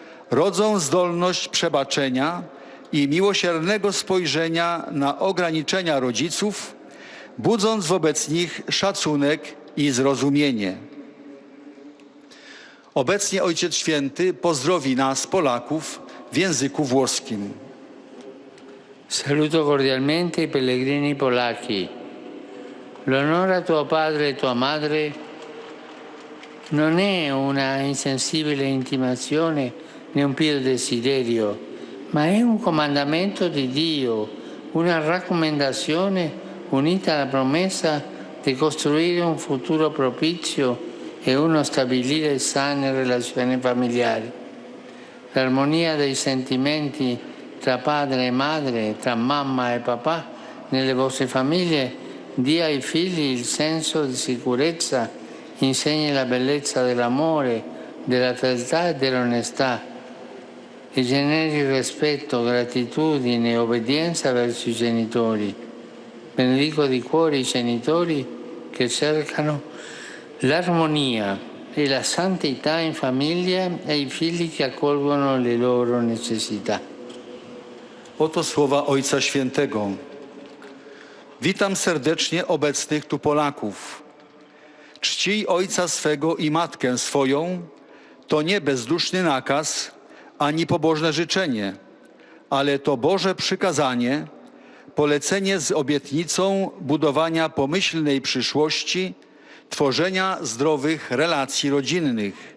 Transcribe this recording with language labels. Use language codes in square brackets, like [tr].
[pl] Rodzą zdolność przebaczenia i miłosiernego spojrzenia na ograniczenia rodziców, budząc wobec nich szacunek i zrozumienie. Obecnie Ojciec Święty pozdrowi nas, Polaków, w języku włoskim. [it] Saluto cordialmente i pellegrini polacchi. L'onore a tuo padre e tua madre non è una insensibile intimazione né un pio desiderio, ma è un comandamento di Dio, una raccomandazione unita alla promessa di costruire un futuro propizio e uno stabilire sane relazioni familiari. L'armonia dei sentimenti tra padre e madre, tra mamma e papà, nelle vostre famiglie, dia ai figli il senso di sicurezza, insegni la bellezza dell'amore, della fedeltà e dell'onestà, e generi rispetto, gratitudine e obbedienza verso i genitori. Benedico di cuore i genitori che cercano l'armonia e la santità in famiglia e i figli che accolgono le loro necessità. [pl] Oto słowa Ojca Świętego. Witam serdecznie obecnych tu Polaków. Czcij ojca swego i matkę swoją to nie bezduszny nakaz, ani pobożne życzenie, ale to Boże przykazanie, polecenie z obietnicą budowania pomyślnej przyszłości, tworzenia zdrowych relacji rodzinnych.